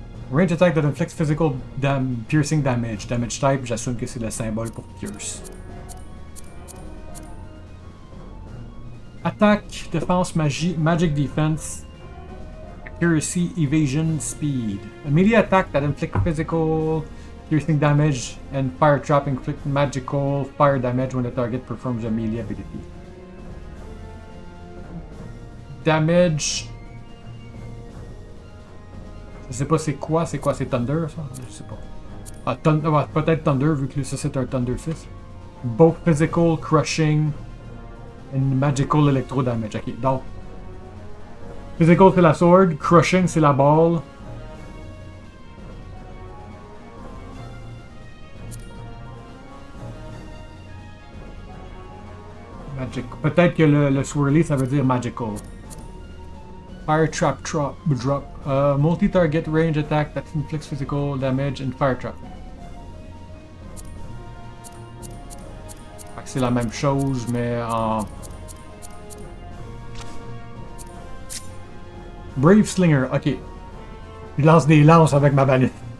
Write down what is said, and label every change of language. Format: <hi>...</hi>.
<en>Range attack that inflicts physical piercing damage. Damage type,</en> <fr>j'assume que c'est le symbole pour pierce. Attaque, défense, magie,</fr> <en>magic defense. Accuracy, evasion, speed. A melee attack that inflicts physical piercing damage and fire trap inflict magical fire damage when the target performs a melee ability. Damage.</en> <fr>Je sais pas c'est quoi c'est Thunder ça? Je sais pas. Ah, ouais, peut-être Thunder vu que ça c'est un Thunder Fist.</fr> <en>Both physical, crushing, and magical electro damage.</en> <fr>Ok, donc. Physical c'est la sword, crushing c'est la balle. Magic. Peut-être que le swirly ça veut dire magical.</fr> <en>Fire trap drop. Multi-target range attack that inflicts physical damage and fire trap.</en> <fr>C'est la même chose mais en... Brave Slinger, ok. Il lance des lances avec ma banette.</fr>